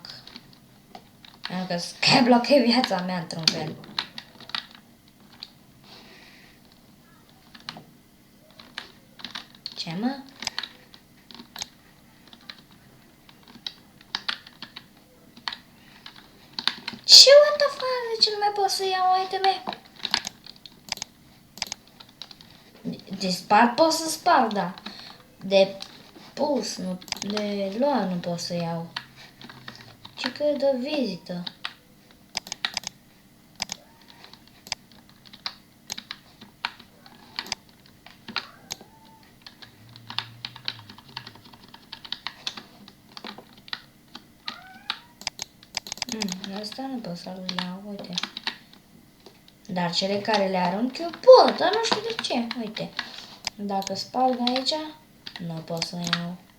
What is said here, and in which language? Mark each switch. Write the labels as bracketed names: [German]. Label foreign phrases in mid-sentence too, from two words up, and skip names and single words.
[Romanian] Pentru că Skyblock e viața mea într-un fel. Ce, mă? Ce, [English] what the fuck? [Romanian] De ce nu mai pot să iau iteme? De spart pot să spart, da. De pus, nu, de luat nu pot să iau. Ce că de vizită. Asta nu pot să-l iau, uite. Dar cele care le arunc eu pot, dar nu știu de ce, uite. Dacă sparg aici, nu pot să iau.